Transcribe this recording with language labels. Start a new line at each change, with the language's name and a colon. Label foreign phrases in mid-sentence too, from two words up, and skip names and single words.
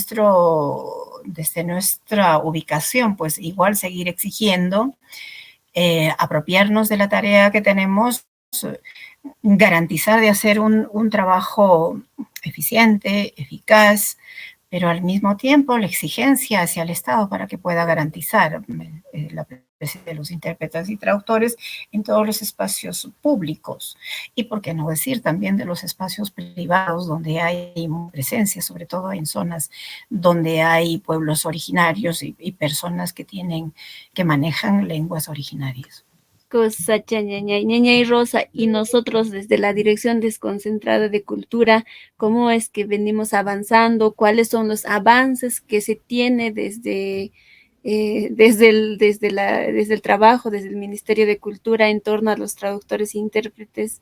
Spanish: nuestra ubicación, pues igual seguir exigiendo, apropiarnos de la tarea que tenemos, garantizar de hacer un trabajo eficiente, eficaz, pero al mismo tiempo la exigencia hacia el Estado para que pueda garantizar la de los intérpretes y traductores en todos los espacios públicos. Y por qué no decir también de los espacios privados donde hay presencia, sobre todo en zonas donde hay pueblos originarios y personas que manejan lenguas originarias.
Quechua: Cosacha, ñañay
Spanish: Rosa, y nosotros desde la Dirección Desconcentrada de Cultura, ¿cómo es que venimos avanzando? ¿Cuáles son los avances que se tiene desde el trabajo, desde el Ministerio de Cultura en torno a los traductores e intérpretes?